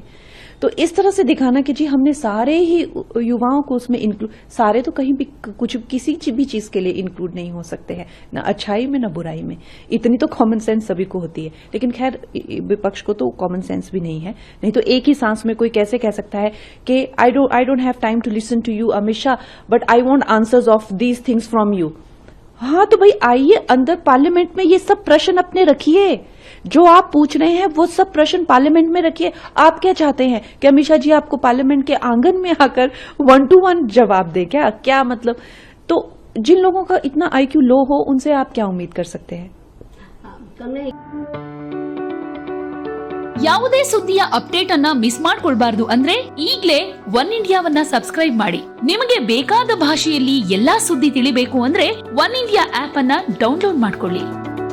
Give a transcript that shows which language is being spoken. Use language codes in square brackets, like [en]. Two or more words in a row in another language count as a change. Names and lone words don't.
[hi] तो इस तरह से दिखाना कि जी हमने सारे ही युवाओं को उसमें इंक्लूड, सारे तो कहीं भी कुछ किसी भी चीज के लिए इंक्लूड नहीं हो सकते हैं, ना अच्छाई में ना बुराई में। इतनी तो [en] common sense [hi] सभी को होती है, लेकिन खैर विपक्ष को तो [en] common sense [hi] भी नहीं है। नहीं तो एक ही सांस में कोई कैसे कह सकता है कि [en] I don't have time to listen to you Amit Shah, but I want answers of these things from you. [hi] हाँ तो भाई आइए अंदर पार्लियामेंट में ये सब प्रश्न अपने रखिए, जो आप पूछ रहे हैं वो सब प्रश्न पार्लियामेंट में रखिए। आप क्या चाहते हैं कि अमित शाह जी आपको पार्लियामेंट के आंगन में आकर 1-to-1 जवाब दे? क्या मतलब? तो जिन लोगों का इतना [en] IQ low [hi] हो, उनसे आप क्या उम्मीद कर सकते हैं? [kn] ಯಾವುದೇ ಸುದ್ದಿಯ ಅಪ್ಡೇಟ್ ಅನ್ನ ಮಿಸ್ ಮಾಡ್ಕೊಳ್ಬಾರ್ದು ಅಂದ್ರೆ ಈಗಲೇ ಒನ್ ಇಂಡಿಯಾವನ್ನ ಸಬ್ಸ್ಕ್ರೈಬ್ ಮಾಡಿ. ನಿಮಗೆ ಬೇಕಾದ ಭಾಷೆಯಲ್ಲಿ ಎಲ್ಲಾ ಸುದ್ದಿ ತಿಳಿಬೇಕು ಅಂದ್ರೆ ಒನ್ ಇಂಡಿಯಾ ಆಪ್ ಅನ್ನ ಡೌನ್ಲೋಡ್ ಮಾಡ್ಕೊಳ್ಳಿ.